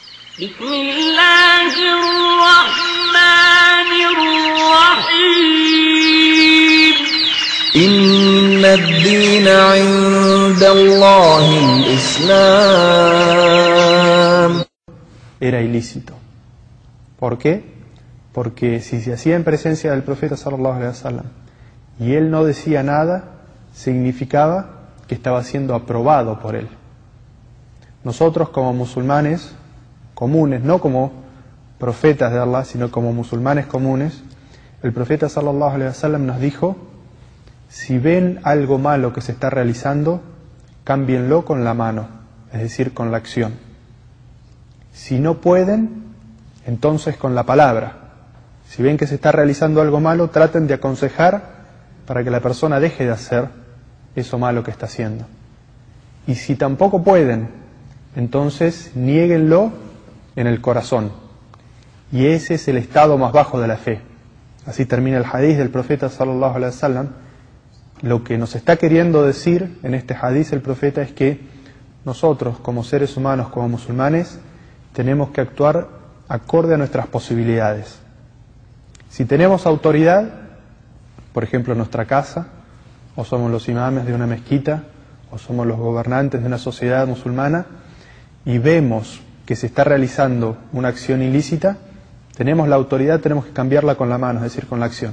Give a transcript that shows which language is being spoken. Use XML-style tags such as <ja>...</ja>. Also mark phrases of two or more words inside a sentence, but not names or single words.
<ar>بسم الله الرحمن الرحيم إن الدين عند الله الإسلام.</ar> <es>Era ilícito. ¿Por qué? Porque si se hacía en presencia del profeta</es> <ar>صلى الله عليه وسلم</ar> <es>y él no decía nada, significaba que estaba siendo aprobado por él. Nosotros como musulmanes comunes, no como profetas de Allah, sino como musulmanes comunes, el profeta</es> <ar>صلى الله عليه وسلم</ar> <es>nos dijo: si ven algo malo que se está realizando, cámbienlo con la mano, es decir, con la acción. Si no pueden, entonces con la palabra. Si ven que se está realizando algo malo, traten de aconsejar para que la persona deje de hacer eso malo que está haciendo. Y si tampoco pueden, entonces niéguenlo en el corazón. Y ese es el estado más bajo de la fe. Así termina el hadiz del profeta</es> <ar>صلى الله عليه وسلم.</ar> <es>Lo que nos está queriendo decir en este hadiz el profeta es que nosotros, como seres humanos, como musulmanes, tenemos que actuar acorde a nuestras posibilidades. Si tenemos autoridad, por ejemplo en nuestra casa, o somos los imames de una mezquita, o somos los gobernantes de una sociedad musulmana, y vemos que se está realizando una acción ilícita, tenemos la autoridad, tenemos que cambiarla con la mano, es decir, con la acción.</es>